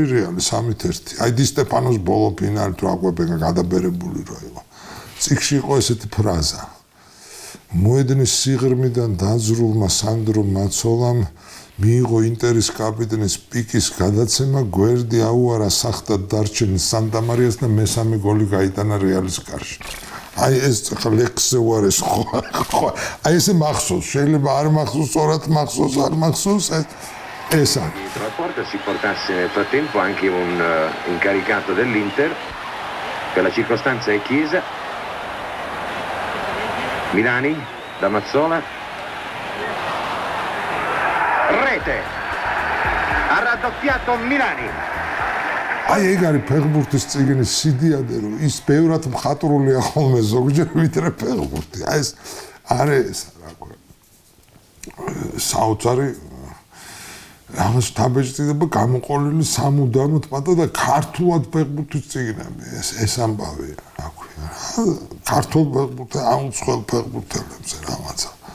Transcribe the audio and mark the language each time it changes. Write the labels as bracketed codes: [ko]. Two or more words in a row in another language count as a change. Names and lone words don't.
[ka] რეალი 3-1 აი დი სტეფანოს ბოლო ფინალი თუ აკვეპენგა გადაბერებული რო იყო წიგში იყო ესეთი ფრაზა მოედნის სიღრმიდან დაძრულმა სანდრო მაცოლამ მიიღო ინტერის კაპიტნის პიკის გადაცემა გვერდი აუარა სახტად დარჩენის სანტა-მარიას და მესამე გოლი გაიტანა რეალის კარში აი ეს ლექსზე უარეს ხო აი ესე მახსოვს შეიძლება არ მახსოვს სწორად მახსოვს არ მახსოვს ეს არის [it] trasporto si portasse nel frattempo anche un incaricato dell'Inter per la circostanza è Chiesa Milani da Mazzola rete ha raddoppiato Milani [ka] აი ეგ არის ფეხბურთის წიგნის სიდიადე რომ ის ბევრად მხატვრულია ხოლმე ზოგჯერ ვიდრე ფეხბურთი აი ეს არის რა ქვია საოცარი რაღაც თაბეჭდილება გამოყოლილი სამუდამოდ პატა და ქართულად ფეხბურთის წიგნები ეს ამბავია რა ქვია ქართულ ფეხბურთზე აუცხელ ფეხბურთელებზე რაღაცა